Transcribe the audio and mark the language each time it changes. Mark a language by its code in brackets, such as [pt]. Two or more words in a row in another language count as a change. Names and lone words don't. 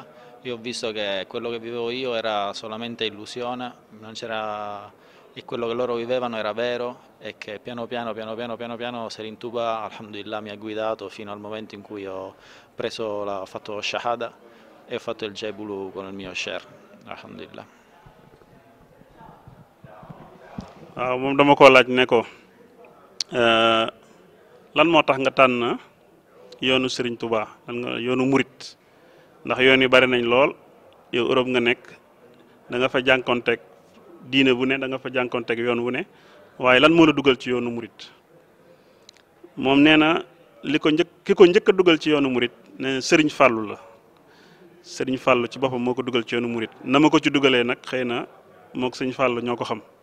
[it] Io ho visto che quello che vivevo io era solamente illusione, non c'era, e quello che loro vivevano era vero, e che piano piano Serin Tuba, alhamdulillah, mi ha guidato fino al momento in cui ho fatto shahada e ho fatto il jebulu con il mio sher, alhamdulillah. [wo] waaw moom dama ko laaj ne ko lan moo tax nga tànn yoonu Serigne Touba yoonu murit ndax yoon yi bari nañ lool yow Europe nga nekk da nga fa jànkonteeg diine bu ne da nga fa jànkonteeg yoon wu ne waaye lan moo la dugal ci yoonu murit moom nee na ki ko njëkk a dugal ci yoonu murit ne Serigne Fallou la Serigne Fallou ci boppam moo ko dugal ci yoonu murit na ma ko ci dugalee nag xëy na moog Serigne Fallou ñoo ko xam